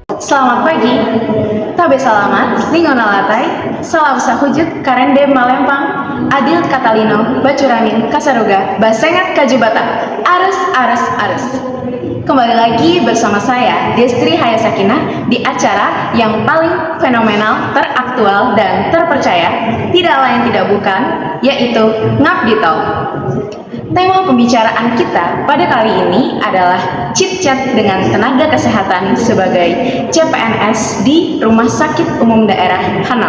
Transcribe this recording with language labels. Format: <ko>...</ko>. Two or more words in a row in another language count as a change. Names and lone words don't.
<id>Selamat pagi,</id> <nij>tabe salamat, lingona latai,</nij> <knx>salam sahujud, karende malempang, adil katalino, bacuramin, kasaruga, basengat kajubata, ares.</knx> <id>Kembali lagi bersama saya, Destri Hayasakinah, di acara yang paling fenomenal, teraktual, dan terpercaya, tidak lain tidak bukan, yaitu Ngabdi Talk. Tema pembicaraan kita pada kali ini adalah chit-chat dengan tenaga kesehatan sebagai CPNS di Rumah Sakit Umum Daerah Hanau.</id>